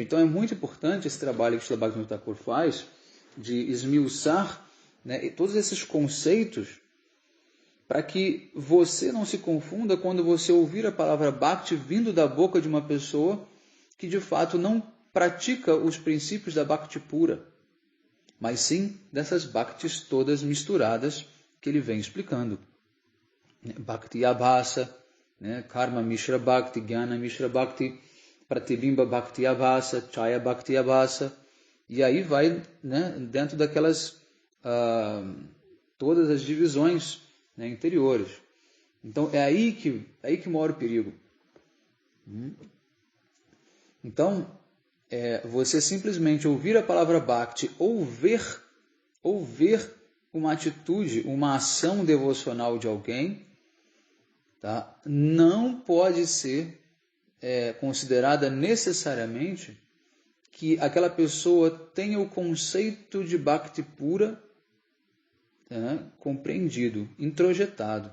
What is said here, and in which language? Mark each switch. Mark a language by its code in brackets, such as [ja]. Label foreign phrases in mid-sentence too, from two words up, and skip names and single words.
[pt] Então é muito importante esse trabalho que Srila Bhaktivinoda Thakur faz de esmiuçar, né, todos esses conceitos para que você não se confunda quando você ouvir a palavra Bhakti vindo da boca de uma pessoa que de fato não pratica os princípios da Bhakti pura, mas sim dessas Bhaktis todas misturadas que ele vem explicando. [sa] भक्ति आभास, né, कर्म मिश्र भक्ति, ज्ञान मिश्र भक्ति, प्रतिबिम्ब भक्ति आभास, छाया भक्ति आभास, Chaya Bhakti Abhasa, [pt] e aí vai, né, dentro daquelas todas as divisões, né, interiores. Então é aí que mora o perigo. Então, você simplesmente ouvir a palavra Bhakti ou ver uma atitude, uma ação devocional de alguém, tá, não pode ser considerada necessariamente que aquela pessoa tenha o conceito de Bhakti pura compreendido, introjetado.